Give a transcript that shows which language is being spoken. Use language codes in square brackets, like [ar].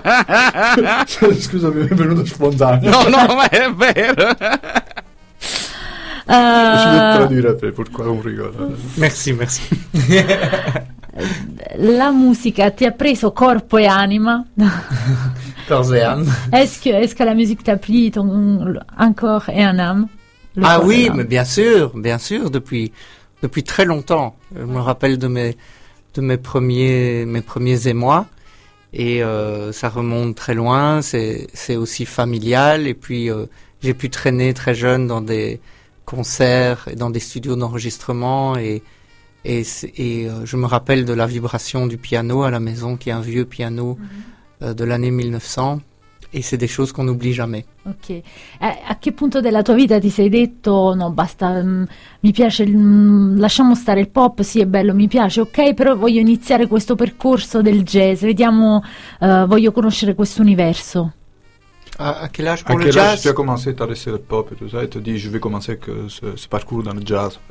[it] Marzullo. Scusa, mi è venuto spontaneo. No, ma è vero. Ci devo tradire a te, per quale un ricordo. [fr] Merci. [it] La musica ti ha preso corpo e anima? Cos'è? [fr] Est-ce que la musique t'a pris ton corps et un âme? Ah oui, mais bien sûr, depuis très longtemps. Je me rappelle de mes premiers émois, et ça remonte très loin, c'est aussi familial, et puis j'ai pu traîner très jeune dans des concerts et dans des studios d'enregistrement, et je me rappelle de la vibration du piano à la maison, qui est un vieux piano de l'année 1900, et c'est des choses qu'on n'oublie jamais. Ok. À quel point de la [it] tua vita ti sei detto non basta, mi piace, lasciamo stare il pop, sì è bello, mi piace, ok, però voglio iniziare questo percorso del jazz, vediamo, voglio conoscere questo universo. [fr] À quel âge tu as commencé à laisser le pop et tout ça, et te dis je vais commencer que ce parcours dans le jazz.